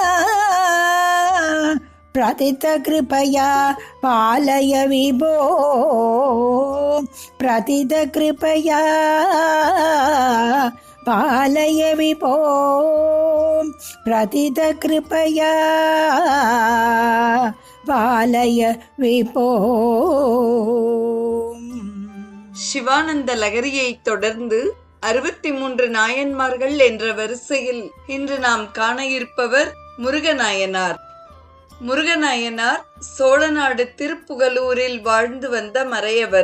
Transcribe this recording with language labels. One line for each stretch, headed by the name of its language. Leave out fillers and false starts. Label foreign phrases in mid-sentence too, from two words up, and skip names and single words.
Sanskrit: प्रतित कृपया पालय विभो प्रतित कृपया पालय विभो प्रतित कृपया पालय विभो.
Tamil: சிவானந்த லகரியை தொடர்ந்து 63 நாயன்மார்கள் என்ற வரிசையில் இன்று நாம் காண இருப்பவர் முருகநாயனார். முருகநாயனார் சோழநாடு திருப்புகலூரில் வாழ்ந்து வந்த மறையவர்.